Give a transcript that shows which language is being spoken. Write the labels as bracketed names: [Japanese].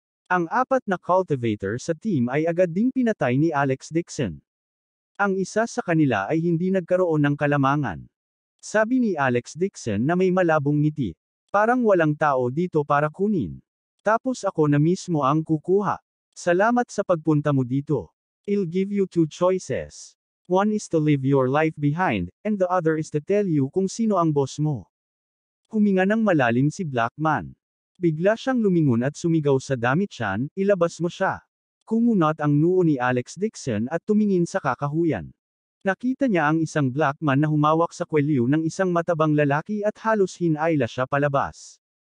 [Filipino] Ang 4 na cultivator sa team ay agad ding pinatay ni Alex Dixon. Ang isa sa kanila ay hindi nagkaroon ng kalamangan. Sabi ni Alex Dixon na may malabong ngiti. Parang walang tao dito para kunin. Tapos ako na mismo ang kukuha. Salamat sa pagpunta mo dito. [English] I'll give you 2 choices. One is to leave your life behind, and the other is to tell you [Filipino] kung sino ang boss mo. Huminga ng malalim si Black Man. Bigla siyang lumingon at sumigaw sa Dami-chan, ilabas mo siya. Kumunot ang noo ni Alex Dixon at tumingin sa kakahuyan. Nakita niya ang isang black man na humawak sa kwelyo ng isang matabang lalaki at halos hinayla siya palabas.